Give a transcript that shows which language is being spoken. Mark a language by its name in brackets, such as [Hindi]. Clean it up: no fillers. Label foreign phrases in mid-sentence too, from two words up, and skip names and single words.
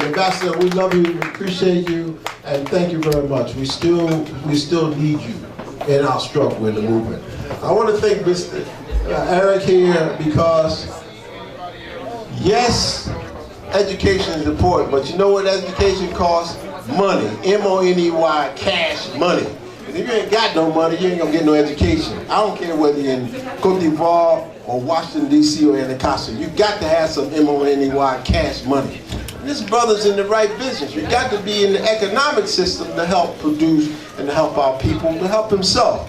[English] Ambassador, we love you, we appreciate you, and thank you very much. We still need you in our struggle in the movement. I want to thank Mr. Eric here because, yes, education is important, but you know what education costs? Money. M-O-N-E-Y, cash money. And if you ain't got no money, you ain't gonna get no education. I don't care whether you're in Côte d'Ivoire or Washington, D.C. or Anacostia. You got to have some M-O-N-E-Y cash money. This brother's in the right business. You got to be in the economic system to help produce and to help our people, to help himself.